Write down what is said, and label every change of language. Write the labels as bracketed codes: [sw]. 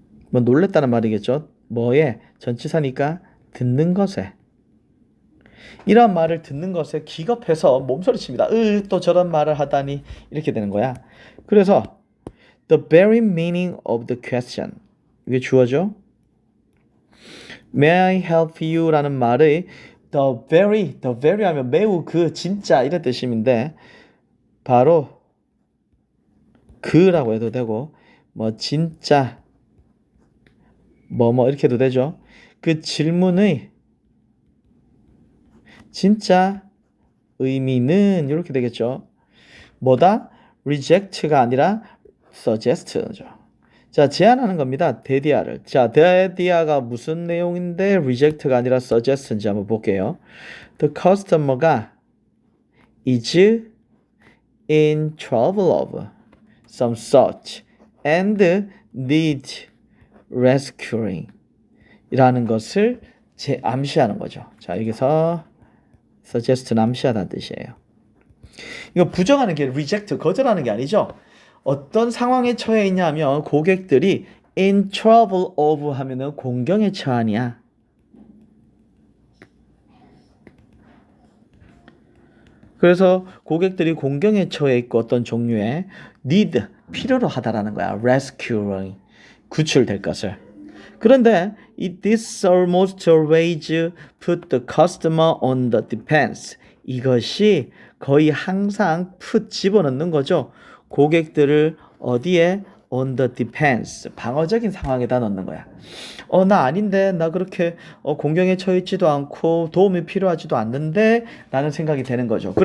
[ko] 뭐 놀랬다는 말이겠죠. 뭐에 전치사니까 듣는 것에 이런 말을 듣는 것에 기겁해서 몸서리칩니다. 또 저런 말을 하다니 이렇게 되는 거야. 그래서 [en] the very meaning of the question [ko] 이게 주어죠. [en] May I help you? [ko] 라는 말의 the very 하면 매우 그 진짜 이런 뜻인데 바로 그라고 해도 되고 뭐 진짜 뭐 이렇게 해도 되죠. 그 질문의 진짜 의미는 이렇게 되겠죠. 뭐다? reject가 아니라 suggest죠. 자, 제안하는 겁니다. 대디아를. 자, 대디아가 무슨 내용인데 reject가 아니라 suggest인지 한번 볼게요. [en] The customer가 is in trouble of some sort and need rescuing [ko] 이라는 것을 암시하는 거죠. 자, 여기서 suggest는 암시하다는 뜻이에요. 이거 부정하는 게 reject, 거절하는 게 아니죠. 어떤 상황에 처해 있냐면 고객들이 in trouble of 하면은 공경에 처하냐. 그래서 고객들이 공경에 처해 있고 어떤 종류의 need, 필요로 하다라는 거야. rescuing, 구출될 것을. [en] 그런데 this almost always put the customer on the defense. [ko] 이것이 거의 항상 put 집어넣는 거죠. 고객들을 어디에? [en] on the defense. [ko] 방어적인 상황에다 넣는 거야. 나 아닌데 나 그렇게 공경에 처해있지도 않고 도움이 필요하지도 않는데 라는 생각이 되는 거죠.